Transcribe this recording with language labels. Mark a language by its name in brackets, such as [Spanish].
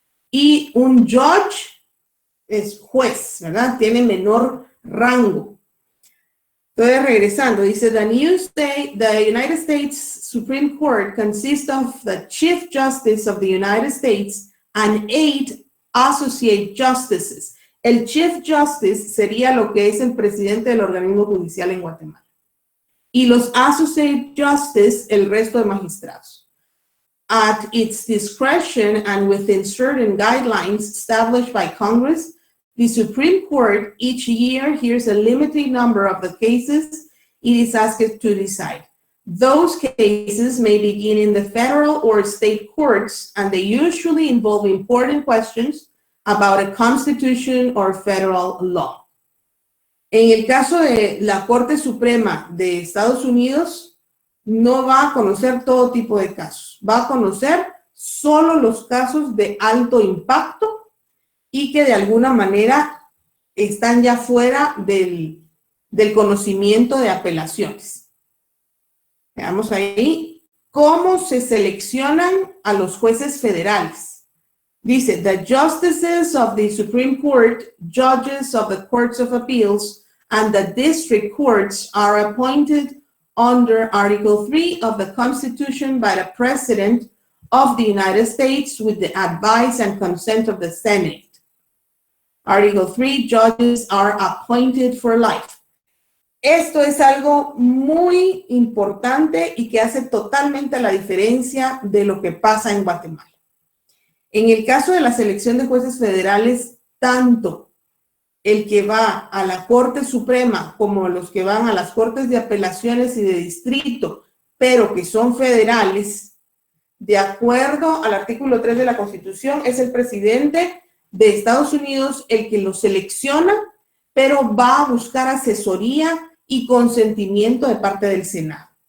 [Spanish] Y un judge es juez, ¿verdad? Tiene menor rango. Entonces, regresando, dice, [English] the United States Supreme Court consists of the Chief Justice of the United States and 8 associate justices. [Spanish] El Chief Justice sería lo que es el presidente del organismo judicial en Guatemala. Y los associate justice, el resto de magistrados. [English] At its discretion and within certain guidelines established by Congress, the Supreme Court each year hears a limited number of the cases it is asked to decide. Those cases may begin in the federal or state courts, and they usually involve important questions about a constitution or federal law. [Spanish] En el caso de la Corte Suprema de Estados Unidos, no va a conocer todo tipo de casos. Va a conocer solo los casos de alto impacto y que de alguna manera están ya fuera del conocimiento de apelaciones. Veamos ahí cómo se seleccionan a los jueces federales. Dice, [English] the justices of the Supreme Court, judges of the Courts of Appeals, and the district courts are appointed under Article 3 of the Constitution by the President of the United States with the advice and consent of the Senate. Article 3, judges are appointed for life. [Spanish] Esto es algo muy importante y que hace totalmente la diferencia de lo que pasa en Guatemala. En el caso de la selección de jueces federales, tanto el que va a la Corte Suprema como los que van a las Cortes de Apelaciones y de Distrito, pero que son federales, de acuerdo al artículo 3 de la Constitución, es el presidente de Estados Unidos el que los selecciona, pero va a buscar asesoría y consentimiento de parte del Senado.